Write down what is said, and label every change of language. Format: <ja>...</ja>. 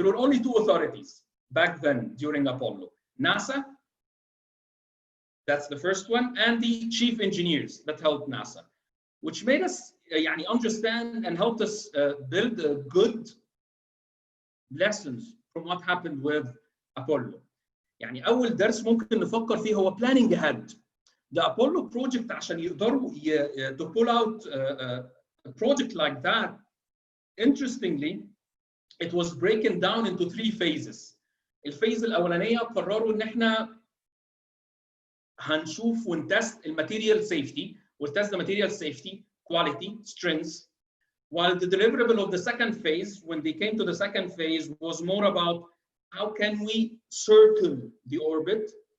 <en>There were only two authorities back then during Apollo: NASA, that's the first one, and the chief engineers that helped NASA, which made us يعني understand and helped us build good lessons from what happened with Apollo.</en> <ar>يعني أول درس ممكن نفكر فيه هو planning ahead.</ar> <en>The Apollo project</en> <ar>عشان يقدروا</ar> <en>to pull out a project like that, interestingly, it was broken down into 3 phases.</en> <ar>الفيز الأولانية قرروا إن إحنا هنشوف ونتست الماتيريال سيفتي، وتست</ar> <en>the material safety, quality, strengths, while the deliverable of the second phase, when they came to the second phase, was more about how can we circle the orbit.</en>